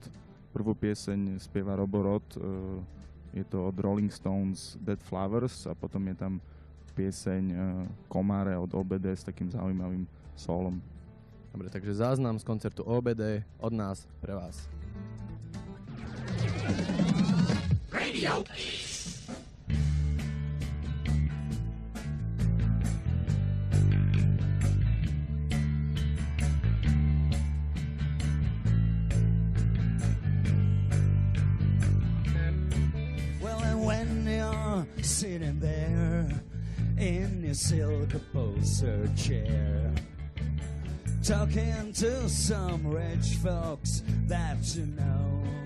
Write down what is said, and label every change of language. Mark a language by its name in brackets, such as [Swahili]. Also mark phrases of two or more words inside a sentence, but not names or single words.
[Slovak] Prvú pieseň spieva Robo Rod, je to od Rolling Stones Dead Flowers, a potom je tam pieseň Komáre od OBD s takým zaujímavým solom. Dobre, takže záznam z koncertu OBD od nás pre vás. Radio Tlis. [English] Well, and when you're sitting there in your silk upholstered chair, talking to some rich folks that you know,